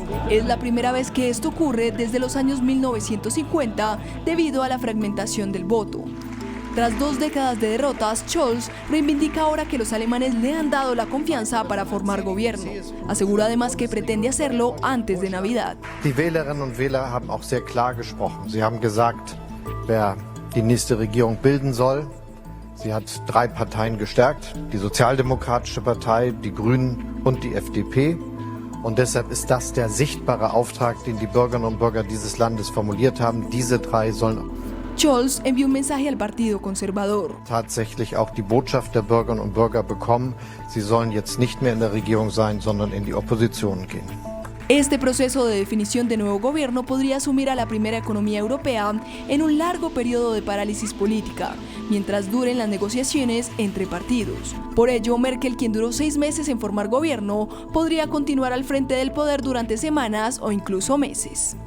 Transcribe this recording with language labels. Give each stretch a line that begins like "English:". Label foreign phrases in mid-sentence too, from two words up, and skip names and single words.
Spanish: Es la primera vez que esto ocurre desde los años 1950 debido a la fragmentación del voto. Tras 2 décadas de derrotas, Scholz reivindica ahora que los alemanes le han dado la confianza para formar gobierno. Asegura además que pretende hacerlo antes de Navidad.
German: Die Wählerinnen und Wähler haben auch sehr klar gesprochen. Sie haben gesagt, wer die nächste Regierung bilden soll. Sie hat 3 Parteien gestärkt, die Sozialdemokratische Partei, die Grünen und die FDP. Und deshalb ist das der sichtbare Auftrag, den die Bürgerinnen und Bürger dieses Landes formuliert haben. Diese 3 sollen
Spanish: Scholz envió un mensaje al Partido Conservador.
German: Tatsächlich auch die Botschaft der Bürgerinnen und Bürger bekommen. Sie sollen jetzt nicht mehr in der Regierung sein, sondern in die Opposition gehen.
Spanish: Este proceso de definición de nuevo gobierno podría sumir a la primera economía europea en un largo periodo de parálisis política, mientras duren las negociaciones entre partidos. Por ello, Merkel, quien duró 6 meses en formar gobierno, podría continuar al frente del poder durante semanas o incluso meses.